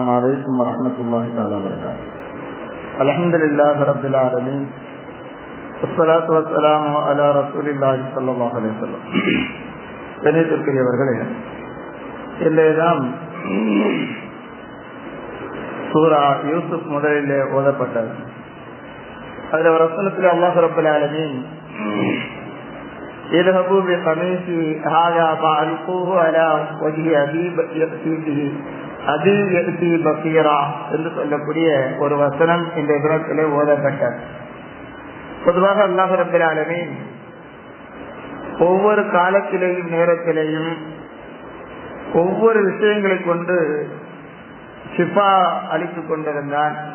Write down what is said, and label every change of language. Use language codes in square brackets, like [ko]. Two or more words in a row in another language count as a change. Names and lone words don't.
[ar] عليكم ورحمة الله تعالى وبركاته. الحمد لله رب العالمين والصلاة والسلام على رسول الله صلى الله عليه وسلم. [ta] கணிதத்திற்குரியவர்களே, இன்றைய நாம் சூரா யூசுப் முதலிலே ஓதப்பட்டது. அதில் ஒரு வசனத்தில் [ar] الله رب العالمين اذهبوا بقميصي هذا فألقوه على وجه أبي يأتي بصيرا [ta] என்று சொல்லக்கூடிய ஒரு வசனம் இந்த தினத்திலே ஓதப்பட்டது. பொதுவாக [ar] الله رب العالمين [ta] ஒவ்வொரு காலத்திலேயும் நேரத்திலேயும் ஒவ்வொரு விஷயங்களை கொண்டு ஷிஃபா அளித்துக் கொண்டிருந்தான்.